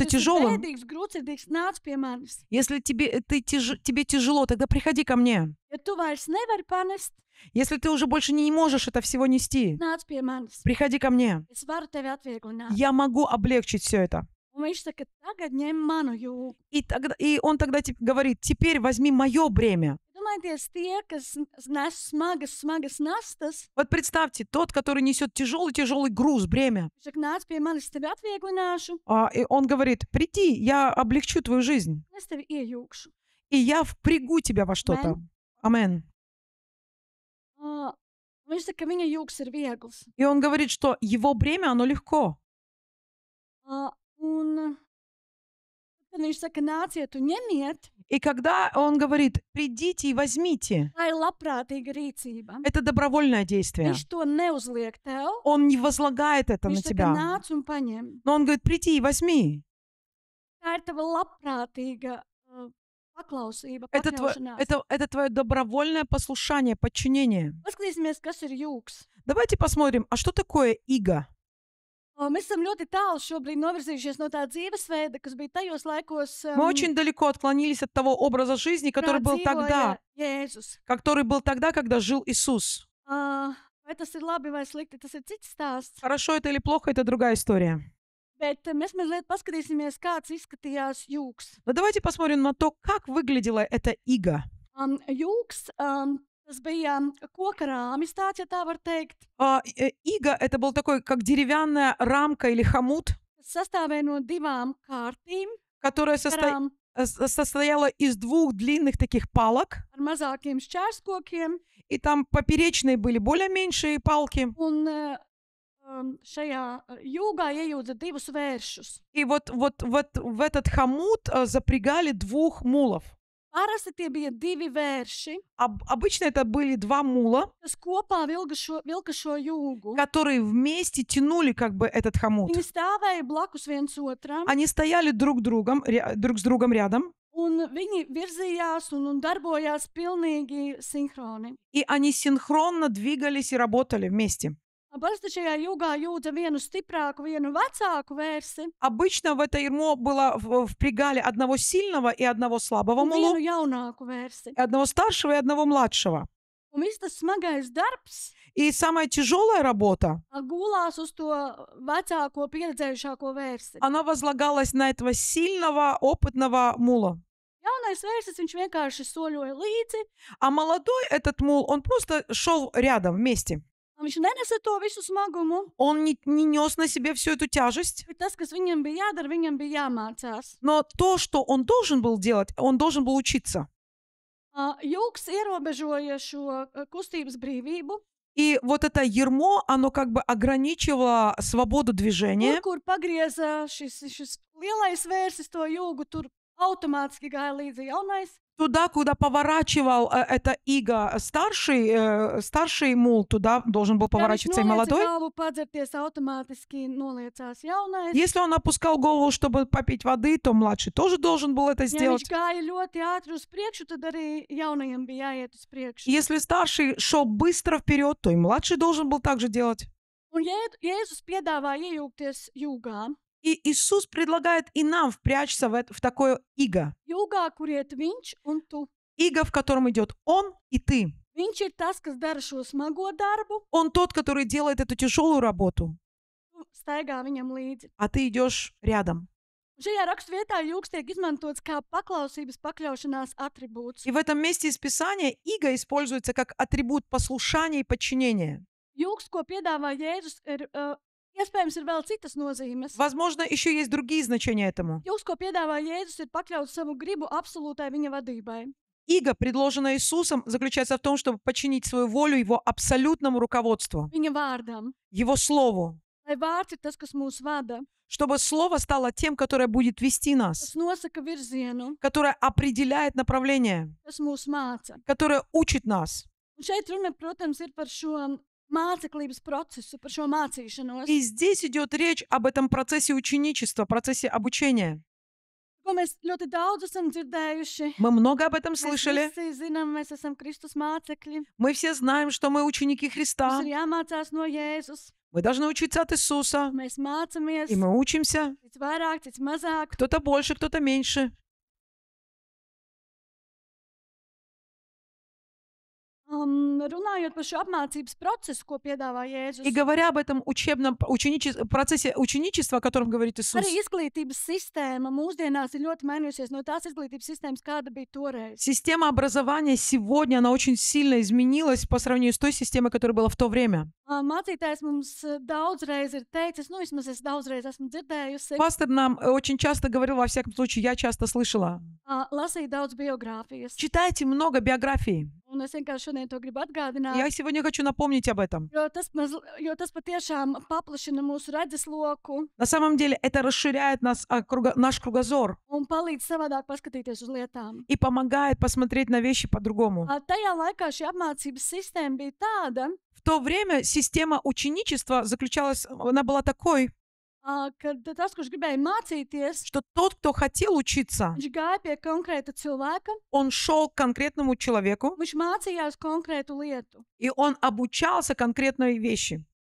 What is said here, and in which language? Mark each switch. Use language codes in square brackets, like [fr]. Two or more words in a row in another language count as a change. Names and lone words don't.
[lv] tas ir [ru] тяжелым, [lv] bēdīgs, grūtsirdīgs, nāc pie manis. [ru] если тебе тяжело, тогда приходи ко мне. [lv] Ja tu vairs nevari panest, [ru] Если ты уже больше не можешь это всего нести, [lv] nāc pie manis. [ru] приходи ко мне. [lv] Es varu tevi atvieglināt. [ru] Я могу облегчить все это. [lv] Un viņš saka, tagad ņem manu jūgu. [ru] И он тогда говорит, теперь возьми мое бремя. [lv] Domājieties, tie, kas nes smagas nastas, [ru] Вот представьте, тот, который несет тяжелый груз, бремя. [lv] viņš saka, nāc pie manis, tevi atvieglināšu, [ru] И он говорит, приди, я облегчу твою жизнь. [lv] es tevi iejūgšu. [ru] И я впрягу тебя во что-то. Амен. [lv] Un viņš saka, ka viņa jūgs ir viegls. [ru] И он говорит, что его бремя, оно легко. [lv] Un tad viņš saka, nāciet un ņemiet, [ru] И когда он говорит, придите и возьмите, [lv] tā ir labprātīga rīcība. [ru] это добровольное действие. [lv] Viņš to neuzliek tev, [ru] Он не возлагает это на [lv] viņš saka, [ru] тебя. [lv] nāc un paņem. [ru] Но он говорит, приди и возьми. [lv] Tā ir tava labprātīga paklausība, [ru] Это [lv] pakļaušanās. [ru] твое добровольное послушание, подчинение. [lv] Paskatīsimies, kas ir jūgs. [ru] Давайте посмотрим, а что такое иго? [lv] Mēs esam ļoti tālu šobrīd novirzījušies no tā dzīvesveida, kas bija tajos laikos, [ru] Мы очень далеко отклонились от того образа жизни, который был тогда, [lv] Jēzus. [ru] когда жил Иисус. [lv] Vai tas ir labi vai slikti, tas ir cits stāsts. [ru] Хорошо это или плохо, это другая история. [lv] Bet mēs mazliet paskatīsimies, kāds izskatījās jūgs. [ru] Но давайте посмотрим на то, как выглядела эта ига. [lv] Jūgs, tas bija koka rāmis tāds, ja tā var teikt. [ru] Ига — это был такой, как деревянная рамка или хомут, [lv] Tas sastāvēja no divām kārtīm, [ru] которая [lv] karām [ru] состояла из двух длинных таких палок, [lv] ar mazākiem šķērskokiem. [ru] и там поперечные были более меньшие палки. [lv] Un šajā jūgā iejūdza divus vēršus. [ru] И вот в этот хомут запрягали двух мулов. [lv] Parasti tie bija divi vērši, [ru] Обычно это были два мула, [lv] kas kopā vilka šo jūgu. [ru] которые вместе тянули как бы этот хомут. [lv] Viņi stāvēja blakus viens otram, [ru] Они стояли друг с другом рядом, [lv] un viņi virzījās un darbojās pilnīgi sinhroni. [ru] и они синхронно двигались и работали вместе. [lv] Parasti šajā jūgā jūdza vienu stiprāku, vienu vecāku vērsi [ru] Обычно в это ермо впрягали одного сильного и одного слабого [lv] un [ru] мулу, [lv] vienu jaunāku vērsi. [ru] одного старшего и одного младшего. [lv] Un viss tas smagais darbs [ru] И самая тяжелая работа, [lv] gulās uz to vecāko, pieredzējušāko vērsi. [ru] она возлагалась на этого сильного, опытного мула. [lv] Jaunais vērsis, viņš vienkārši soļoja līdzi, [ru] А молодой этот мул, он просто шел рядом вместе. [lv] un viņš nenesa to visu smagumu, [ru] Он не нес на себе всю эту тяжесть, [lv] bet tas, kas viņam bija jādara, viņam bija jāmācās. [ru] но то, что он должен был делать, он должен был учиться. [lv] Jūgs ierobežoja šo kustības brīvību, [ru] И вот это ермо, оно как бы ограничивало свободу движения. [lv] kur pagrieza šis lielais vērsis to jūgu, tur automātiski gāja līdzi jaunais. [ru] Туда, куда поворачивал эта ига старший мул, туда должен был [lv] Ja viņš [ru] поворачиваться и [lv] nolieka [ru] молодой. [lv] galvu padzerties, automātiski noliecās jaunais. [ru] Если он опускал голову, чтобы попить воды, то младший тоже должен был это [lv] Ja [ru] сделать. [lv] viņš gāja ļoti ātri uz priekšu, tad arī jaunajam bija jāiet uz priekšu. [ru] Если старший шел быстро вперед, то и младший должен был так же делать. [lv] Un Jēzus piedāvā iejūgties jūgā. [ru] И Иисус предлагает и нам впрячься в такое иго. [lv] Jūgā, kur iet viņš un tu. [ru] Иго, в котором идет Он и ты. [lv] Viņš ir tas, kas dara šo smago darbu, [ru] Он тот, который делает эту тяжелую работу, [lv] tu staigā viņam līdzi. [ru] а ты идешь рядом. [lv] Un šajā raksturvietā jūgs tiek izmantots kā paklausības pakļaušanās atribūts. [ru] И в этом месте из Писания иго используется как атрибут послушания и подчинения. [lv] Jūgs, ko piedāvā Jēzus, iespējams, ir vēl citas nozīmes. [ru] Возможно, еще есть другие значения этому. [lv] Jūgs, ko piedāvā Jēzus, ir pakļaut savu gribu absolūtai viņa vadībai. [ru] Иго, предложенное Иисусом, заключается в том, чтобы подчинить свою волю Его абсолютному руководству, [lv] Viņa vārdam. [ru] Его Слову, [lv] Lai vārds ir tas, kas mūs vada, [ru] чтобы Слово стало тем, которое будет вести нас, [lv] kas nosaka virzienu, [ru] которое определяет направление, [lv] kas mūs māca. [ru] которое учит нас. [lv] Un šeit runa, protams, ir par šo māceklības procesu, par šo mācīšanos. [ru] И здесь идет речь об этом процессе ученичества, процессе обучения. [lv] Ko mēs ļoti daudz esam dzirdējuši. [ru] Мы много об этом [lv] Mēs [ru] слышали. [lv] visi zinām, mēs esam Kristus mācekļi. [ru] Мы все знаем, что мы ученики [lv] Mums [ru] Христа. [lv] ir jāmācās no Jēzus. [ru] Мы должны учиться от Иисуса. [lv] Mēs mācāmies, [ru] И мы учимся. [lv] cits vairāk, cits mazāk. [ru] Кто-то больше, кто-то меньше. [lv] Runājot par šo apmācības procesu, ko piedāvā [ru] И [lv] Jēzus, [ru] говоря об этом процессе ученичества, о котором говорит Иисус, [lv] arī izglītības sistēma mūsdienās ir ļoti mainījusies no tās izglītības sistēmas, kāda bija toreiz. [ru] система образования сегодня, она очень сильно изменилась по сравнению с той системой, которая была в то время. [lv] Mācītājs mums daudzreiz ir teicis, nu vismaz es daudzreiz esmu dzirdējusi, [ru] Пастор нам очень часто говорил, во всяком случае, я часто слышала, [lv] lasīt daudz biogrāfijas. [ru] читайте много биографий. [lv] Un es vienkārši šodien to gribu atgādināt. [ru] Я сегодня хочу напомнить об этом. [lv] Jo tas patiešām paplašina mūsu redzesloku [ru] На самом деле это расширяет наш кругозор [lv] un palīdz savādāk paskatīties uz lietām. [ru] и помогает посмотреть на вещи по-другому. [lv] Tajā laikā šī apmācības sistēma bija tāda, [ru] В то время система ученичества она была такой, [lv] ka tas, kurš gribēja mācīties, [ru] что тот, кто хотел учиться, [lv] viņš gāja pie konkrēta cilvēka, [ru] он шел к конкретному человеку, [lv] viņš mācījās konkrētu lietu. [ru] и он обучался конкретной вещи.